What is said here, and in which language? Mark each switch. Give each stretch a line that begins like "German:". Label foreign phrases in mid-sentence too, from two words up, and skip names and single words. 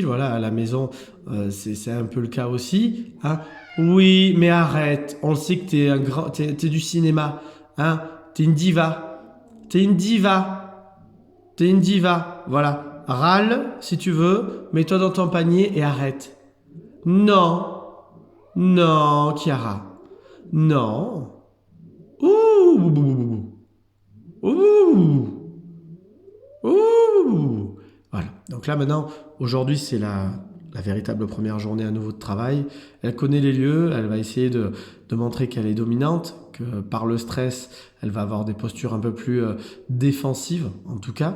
French: Voilà, à la maison, c'est un peu le cas aussi. Hein. Oui, mais arrête. On le sait que t'es du cinéma. Hein. T'es une diva. T'es une diva. T'es une diva. Voilà. Râle si tu veux, mets-toi dans ton panier et arrête. Non. Non, Chiara. Non. Ouh. Ouh. Ouh. Voilà. Donc là maintenant, aujourd'hui c'est la véritable première journée à nouveau de travail. Elle connaît les lieux, elle va essayer de montrer qu'elle est dominante, que par le stress, elle va avoir des postures un peu plus défensives en tout cas.